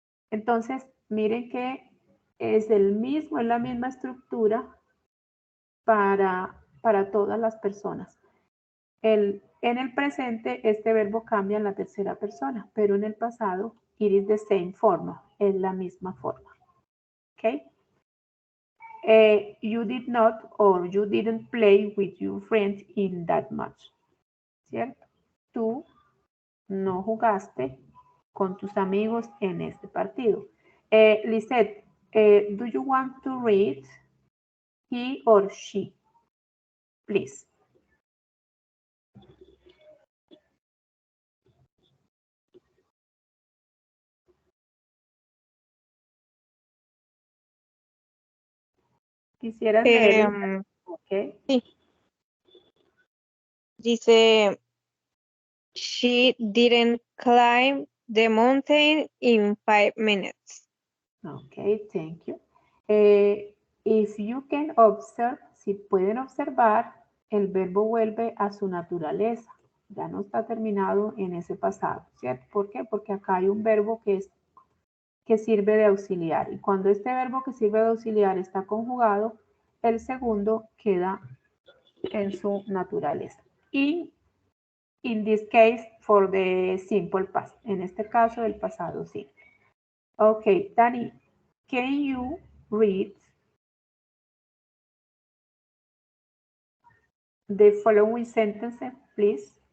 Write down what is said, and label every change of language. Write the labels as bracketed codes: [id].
[es] Entonces, miren que es la misma estructura para todas las personas. En el presente, este verbo cambia en la tercera persona, pero en el pasado, [en] it is the same [es] forma, es la misma forma. ¿Ok? [en] You did not or you didn't play with your friends in that match. [es] ¿Cierto? Tú no jugaste con tus amigos en este partido. [en] Lisette, do you want to read he or she? Please. [es] Quisieras leer. Okay. Sí. Dice, [en] she didn't climb the mountain in 5 minutes. Okay, thank you. If you can observe, [es] si pueden observar, el verbo vuelve a su naturaleza. Ya no está terminado en ese pasado, ¿cierto? ¿Por qué? Porque acá hay un verbo que sirve de auxiliar. Y cuando este verbo que sirve de auxiliar está conjugado, el segundo queda en su naturaleza. Y [en] in this case, for the simple past. [es] En este caso, el pasado simple. [en] Okay, Dani, can you read the following sentences, please?